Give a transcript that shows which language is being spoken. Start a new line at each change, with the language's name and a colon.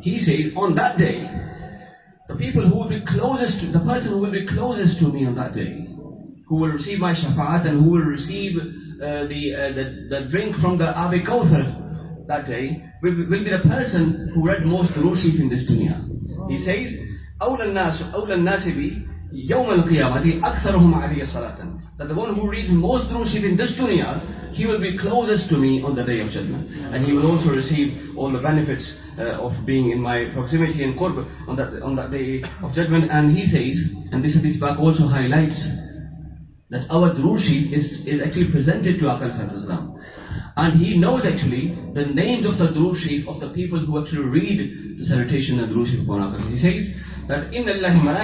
English: He says, on that day, the person who will be closest to me on that day, who will receive my shafa'at and who will receive the drink from the Ab Kawthar that day, will be the person who read most Durood Sharif in this dunya.
Arabic: He says, أولى الناس بي يوم القيامة أكثرهم علي صلاة.
English: That the one who reads most Durood Sharif in this dunya, he will be closest to me on the day of judgment, and he will also receive all the benefits of being in my proximity and qurb on that day of judgment. And he says, and this Hadith Pak also highlights that our Durood Sharif is actually presented to Aqal Salam, and he knows actually the names of the Durood Sharif of the people who actually read the salutation and Durood Sharif upon Aqal. He says that إِنَّ اللَّهِ